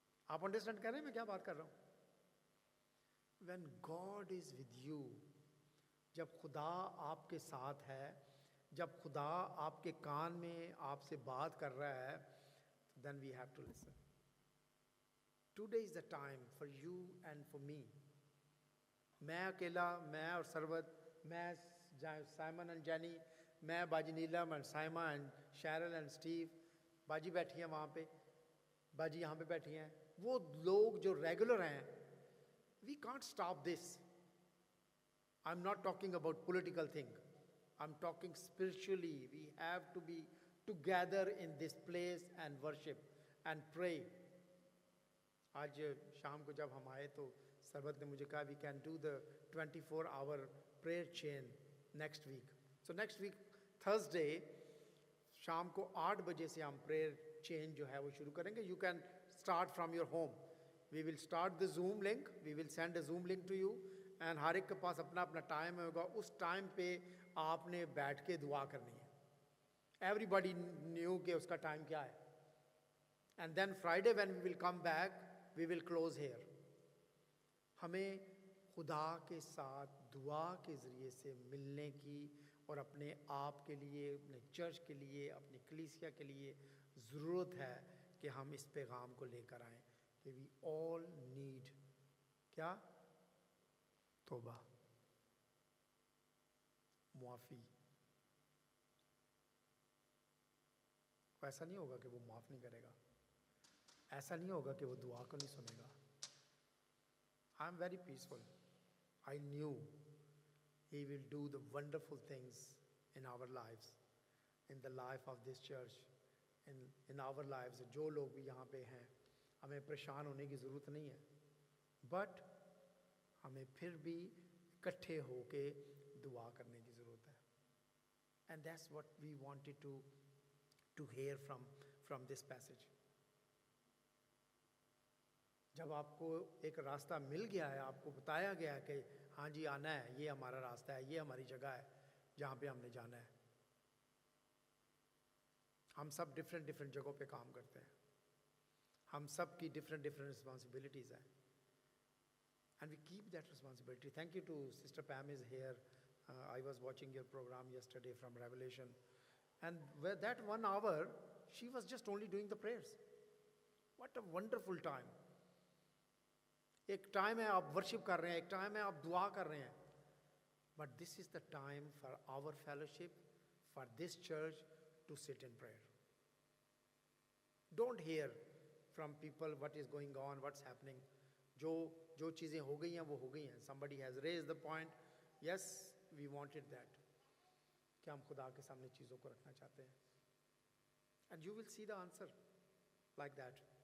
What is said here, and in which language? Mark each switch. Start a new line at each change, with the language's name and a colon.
Hindi: आप अंडरस्टैंड कर रहे हैं मैं क्या बात कर रहा हूँ?
English: When God is with you,
Hindi: जब खुदा आपके साथ है, जब खुदा आपके कान में आपसे बात कर रहा है,
English: then we have to listen. Today is the time for you and for me.
Hindi: मैं अकेला, मैं और सरवत, मैं साइमन एंड जैनी, मैं बाजी नीलम and Saima and शैरल and Steve, बाजी बैठी हैं वहाँ पे, बाजी यहाँ पे बैठी हैं, वो लोग जो रेगुलर हैं।
English: We can't stop this. I'm not talking about political thing. I'm talking spiritually. We have to be together in this place and worship and pray.
Hindi: आज शाम को जब हम आए तो सरबत ने मुझे कहा
English: we can do the 24-hour prayer chain next week. So next week Thursday
Hindi: शाम को 8 बजे से हम prayer chain जो है वो शुरू करेंगे.
English: You can start from your home. We will start the Zoom link. We will send a Zoom link to you.
Hindi: And हर एक के पास अपना अपना टाइम होगा. उस टाइम पे आपने बैठ के दुआ करनी है.
English: Everybody knew
Hindi: कि उसका टाइम क्या है.
English: And then Friday when we will come back, we will close here.
Hindi: हमें खुदा के साथ दुआ के ज़रिए से मिलने की और अपने आप के लिए, अपने चर्च के लिए, अपनी कलीसिया के लिए ज़रूरत है कि हम इस पैगाम को लेकर आएं कि
English: we all need
Hindi: क्या? तौबा, मुआफ़ी। ऐसा नहीं होगा कि वो माफ़ नहीं करेगा, ऐसा नहीं होगा कि वो दुआ को नहीं सुनेगा।
English: I am very peaceful. I knew He will do the wonderful things in our lives, in the life of this church, in our lives.
Hindi: जो लोग भी यहाँ पे हैं, हमें परेशान होने की ज़रूरत नहीं है, but हमें फिर भी इकट्ठे होके दुआ करने की ज़रूरत है.
English: And that's what we wanted to hear from this passage.
Hindi: जब आपको एक रास्ता मिल गया है, आपको बताया गया है कि हाँ जी आना है, ये हमारा रास्ता है, ये हमारी जगह है जहाँ पे हमने जाना है. हम सब डिफरेंट जगहों पे काम करते हैं, हम सब की डिफरेंट रिस्पॉन्सिबिलिटीज़ हैं,
English: and we keep that responsibility. Thank you to Sister Pam is here. I was watching your program yesterday from Revelation, and with that 1 hour she was just only doing the prayers. What a wonderful time.
Hindi: एक time है आप worship कर रहे हैं, एक time है आप दुआ कर रहे हैं,
English: but this is the time for our fellowship, for this church to sit in prayer. Don't hear from people what is going on, what's happening.
Hindi: जो चीज़ें हो गई हैं
English: वो हो गई हैं. Somebody has raised the point, yes we wanted that,
Hindi: कि हम खुदा के सामने चीज़ों को रखना चाहते हैं।
English: And you will see the answer like that.